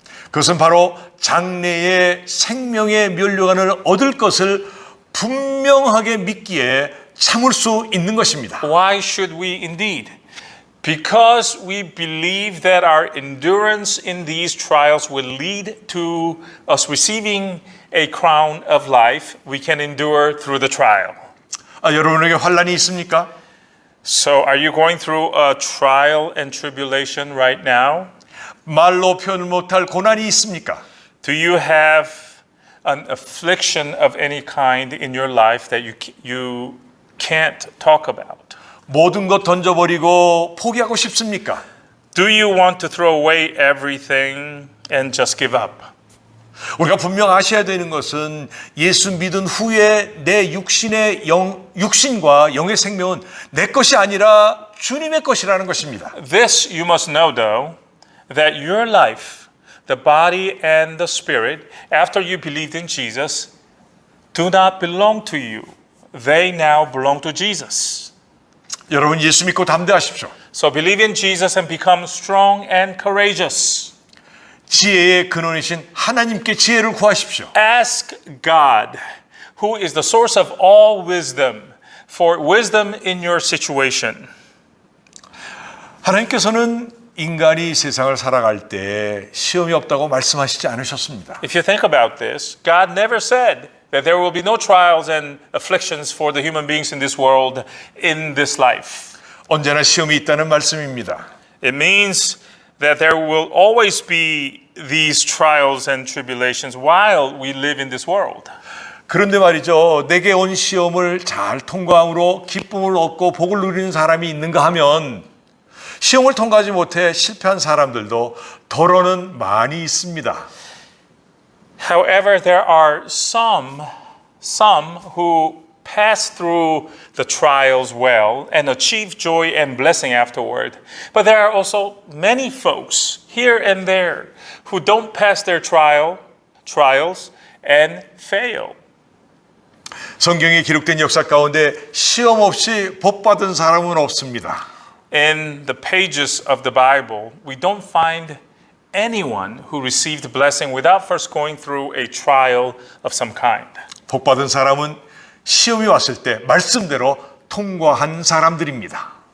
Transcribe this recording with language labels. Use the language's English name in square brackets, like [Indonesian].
[Korean] 그것은 바로 장래의 생명의 면류관을 얻을 것을 분명하게 믿기에 참을 수 있는 것입니다. [English] Why should we indeed? Because we believe that our endurance in these trials will lead to us receiving a crown of life, we can endure through the trial. [Korean] 여러분에게 환난이 있습니까? [English] So, are you going through a trial and tribulation right now? [Korean] 말로 표현을 못할 고난이 있습니까? [English] Do you have an affliction of any kind in your life that you can't talk about? [Korean] 모든 것 던져버리고 포기하고 싶습니까? [English] Do you want to throw away everything and just give up? [Korean] 우리가 분명 아셔야 되는 것은 예수 믿은 후에 내 육신과 영의 생명은 내 것이 아니라 주님의 것이라는 것입니다. [English] This you must know though, that your life, the body and the spirit, after you believed in Jesus, do not belong to you. They now belong to Jesus. [Korean] 여러분 예수 믿고 담대하십시오. [English] So believe in Jesus and become strong and courageous. [Korean] 지혜의 근원이신 하나님께 지혜를 구하십시오. [English] Ask God, who is the source of all wisdom, for wisdom in your situation. [Korean] 하나님께서는 인간이 세상을 살아갈 때 시험이 없다고 말씀하시지 않으셨습니다. [English] If you think about this, God never said that there will be no trials and afflictions for the human beings in this world in this life. [Korean] 언제나 시험이 있다는 말씀입니다. [English] It means that there will always be these trials and tribulations while we live in this world. [Korean] 그런데 말이죠. 내게 온 시험을 잘 통과함으로 기쁨을 얻고 복을 누리는 사람이 있는가 하면 시험을 통과하지 못해 실패한 사람들도 더러는 많이 있습니다. [English] However, there are some who pass through the trials well and achieve joy and blessing afterward. But there are also many folks here and there who don't pass their trials and fail. [Korean] 성경에 기록된 역사 가운데 시험 없이 복 받은 사람은 없습니다. [English] In the pages of the Bible, we don't find anyone who received blessing without first going through a trial of some kind. [Korean] 복 받은 사람은 시험이 왔을 때 말씀대로 통과한 사람들입니다.